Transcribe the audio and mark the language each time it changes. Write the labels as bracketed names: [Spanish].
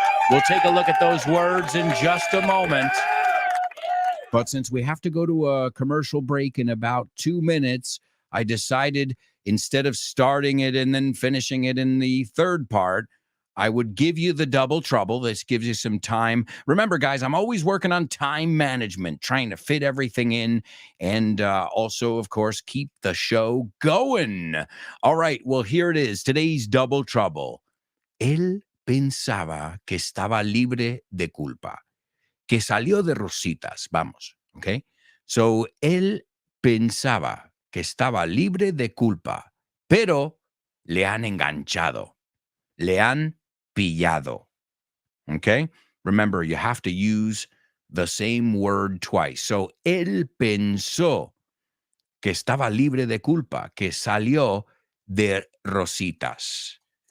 [English] We'll take a look at those words in just a moment. But since we have to go to a commercial break in about 2 minutes, I decided instead of starting it and then finishing it in the third part, I would give you the double trouble. This gives you some time. Remember, guys, I'm always working on time management, trying to fit everything in and also, of course, keep the show going. All right, well, here it is. Today's double trouble. [Spanish] Él pensaba que estaba libre de culpa, que salió de rositas. Vamos, okay? So, él pensaba que estaba libre de culpa, pero le han enganchado. Le han pillado. Okay? [English] Remember, you have to use the same word twice. [Spanish] So, él pensó que estaba libre de culpa, que salió de rositas.